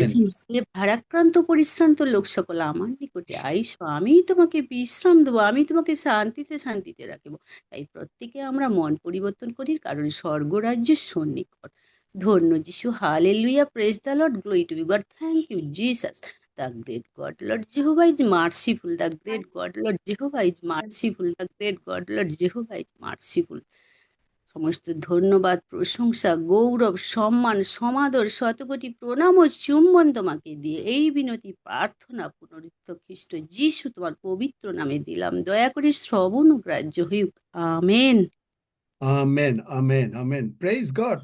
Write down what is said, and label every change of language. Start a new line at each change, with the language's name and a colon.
Bangla: বলেছেন, যে ভারাক্রান্ত পরিশ্রান্ত লোক সকল আমার নিকটে আইসো, আমিই তোমাকে বিশ্রাম দেবো, আমি তোমাকে শান্তিতে শান্তিতে রাখবো। তাই প্রত্যেকে আমরা মন পরিবর্তন করি, কারণ স্বর্গরাজ্য সন্নিকট। ধন্য যিশু,
English: Hallelujah, praise the lord, glory to be god, thank you Jesus. The great God, Lord Jehovah is merciful. The great God, Lord Jehovah is merciful. The great God, Lord Jehovah is merciful.
Bangla: সমস্ত ধন্যবাদ, প্রশংসা, গৌরব, সম্মান, সমাদর, শতকোটি প্রণাম ও চুম্বন তোমাকে দিয়ে এই বিনতি প্রার্থনা পুনরুত্থ খ্রিস্ট যিশু তোমার পবিত্র নামে দিলাম, দয়া করে শ্রবণ ও গ্রাহ্য হইউক। Amen. Amen. Amen. Amen.
English: Praise god.